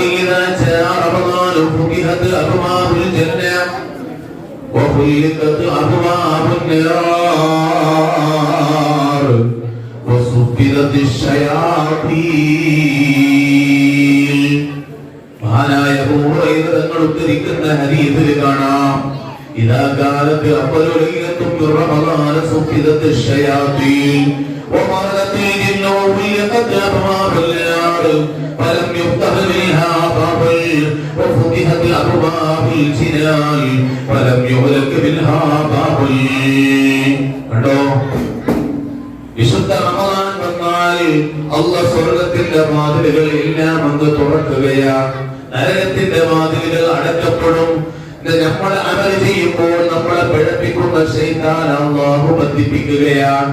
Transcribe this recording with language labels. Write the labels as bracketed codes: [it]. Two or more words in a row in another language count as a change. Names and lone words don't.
[ar] إذا جاء رمضان فتحت أبواب الجنة وغلقت أبواب النار وصفدت الشياطين. [ml] മഹാനായ അബൂ ഹുറൈറ തങ്ങൾ ഉദ്ധരിക്കുന്ന ഹദീസിൽ കാണാം, [ar] إذا كانت أول ليلة من رمضان صفدت الشياطين ومردة الجن وغلقت أبواب النار فلم يفتح منها باب وفتحت أبواب الجنان فلم يغلق منها باب. [ml] കണ്ടോ, വിശുദ്ധ റമദാൻ വന്നാൽ അല്ലാഹു സ്വർഗ്ഗത്തിന്റെ വാതിലുകൾ എല്ലാം അങ്ങ് തുറക്കുകയാണ്, നരകത്തിന്റെ വാതിലുകൾ അടക്കപ്പെടും. നമ്മൾ അമൽ ചെയ്യുമ്പോൾ നമ്മളെ പിഴപ്പിക്കുന്ന ശൈത്താൻ അല്ലാഹു ബന്ധിപ്പിക്കുകയാണ്.